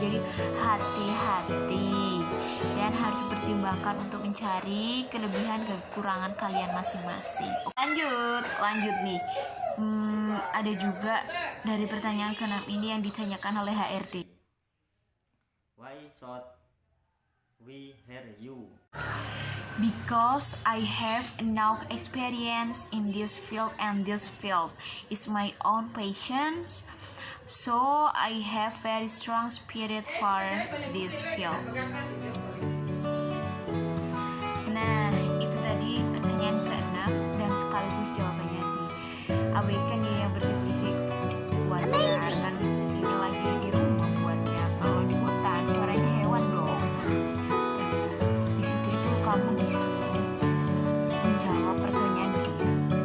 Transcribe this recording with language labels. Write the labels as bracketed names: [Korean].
[Indonesian] Jadi hati-hati dan harus pertimbangkan untuk mencari kelebihan dan kekurangan kalian masing-masing. Lanjut nih. Ada juga dari pertanyaan ke-6 ini yang ditanyakan oleh HRD. [English] Why should we hire you? Because I have enough experience in this field, and this field is my own passion, so I have very strong spirit for this field. [Indonesian] Nah, itu tadi pertanyaan ke-6 dan sekaligus jawabannya nih. Abaikan ya yang berisik-berisik buatnya, kan ini lagi di rumah buatnya. Kalau di hutan suaranya hewan dong. Di situ itu kamu disuruh menjawab pertanyaan begini.